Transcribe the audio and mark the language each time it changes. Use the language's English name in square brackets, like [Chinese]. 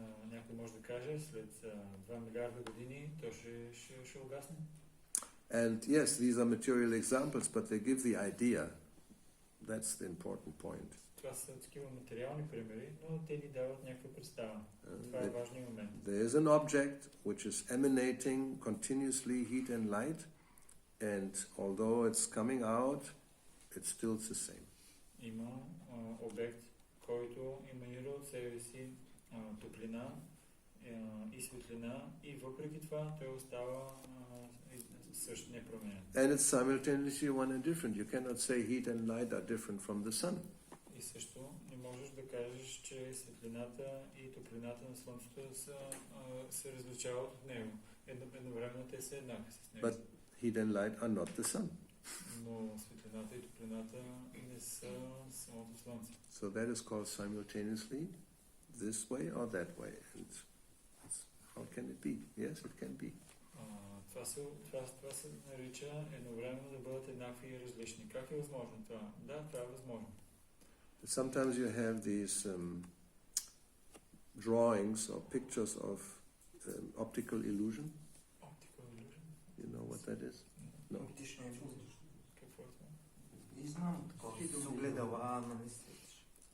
[Bulgarian] Някой може да каже, след 2 милиарда години то ще угасне. [English] And yes, these are material examples, but they give the idea. That's the important point. [Bulgarian] Това са такива материални примери, но те ни дават някаква представа. Това е важният момент. [English] There is an object which is emanating continuously heat and light, and although it's coming out, it's still the same. [Bulgarian] Има обект, който еманира от себе си топлина и светлина, и въпреки това той остава също непроменен. [English] And it's simultaneously one and different. You cannot say heat and light are different from the sun. [Bulgarian] И също не можеш да кажеш, че светлината и топлината на Слънцето се различават от него. Едновременно те са еднакви с него. [English] But heat and light are not the sun. [Bulgarian] Но светлината и топлината не са самото Слънце. [English] So that is called simultaneously this way or that way. And how can it be? Yes, it can be. [Bulgarian] Това се нарича едновременно да бъдат еднакви и различни. Как е възможно това? Да, това е възможно. [English] Sometimes you have these drawings or pictures of optical illusion. Optical illusion? You know what that is? No. [Bulgarian] Оптична иллюзия. Какво е това? Не знам, такова с огледала на мислиш.